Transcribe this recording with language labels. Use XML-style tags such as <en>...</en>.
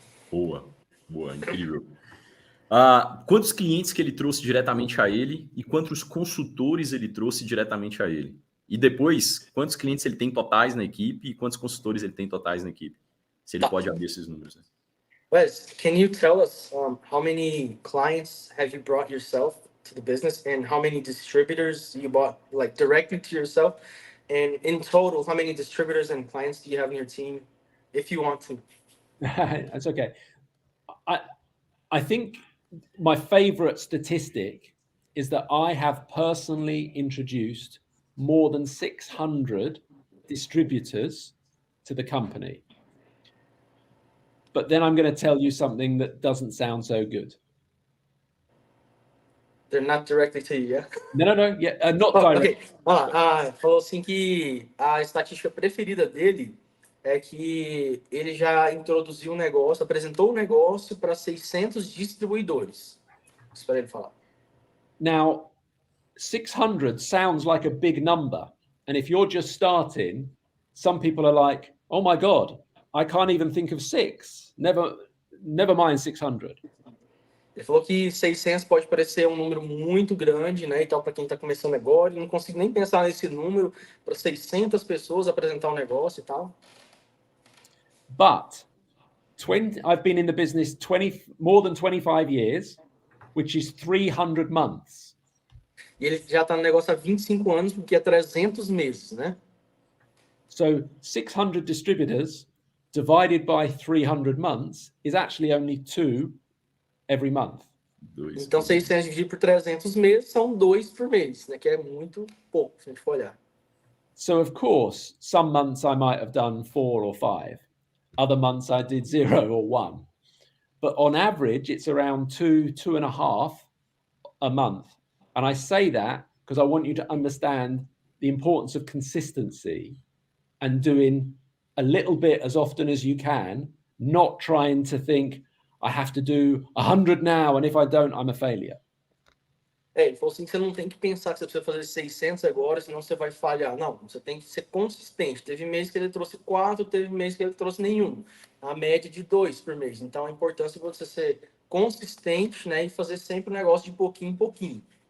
<pt>Boa, incrível. Quantos clientes que ele trouxe diretamente a ele e quantos consultores ele trouxe diretamente a ele? E depois, quantos clientes ele tem totais na equipe e quantos consultores ele tem totais na equipe? Se ele pode abrir esses números. Né?</pt> <en>Wes, can you tell us how many clients have you brought yourself to the business, and how many distributors you bought like directly to yourself? And in total, how many distributors and clients do you have in your team, if you want to? That's okay. I think my favorite statistic is that I have personally introduced more than 600 distributors to the company. But then I'm going to tell you something that doesn't sound so good. They're not directly to you, yeah? No, yeah, not Oh, direct. ok.</en> <pt>Falou assim que a estatística preferida dele é que ele já introduziu um negócio, apresentou um negócio para 600 distribuidores. Espera ele falar.</pt> <en>Now, 600 sounds like a big number. And if you're just starting, some people are like, oh my God, I can't even think of 6. Never mind 600.</en> <pt>Ele falou que 600 pode parecer um número muito grande, né? E tal, para quem está começando agora. E não consigo nem pensar nesse número para 600 pessoas apresentar um negócio e tal.</pt> <en>But I've been in the business more than 25 years, which is 300 months.</en> <pt>E ele já está no negócio há 25 anos, porque é 300 meses, né?</pt> <en>So 600 distributors divided by 300 months is actually only 2 every month.</en> <pt>Então, 600 dividido por 300 meses são 2 por mês, né? Que é muito pouco, se a gente for olhar.</pt> <en>So, of course, some months I might have done 4 or 5. Other months I did 0 or 1. But on average, it's around 2.5 a month. And I say that because I want you to understand the importance of consistency and doing a little bit as often as you can, not trying to think, I have to do 100 now, and if I don't, I'm a failure.</en> <pt>Ele falou assim que você não tem que pensar que você precisa fazer 600 agora, senão você vai falhar. Não, você tem que ser consistente. Teve mês que ele trouxe 4, teve mês que ele trouxe nenhum. A média de 2 por mês. Então, a importância de você ser consistente, né, e fazer sempre o negócio de pouquinho em pouquinho.</pt>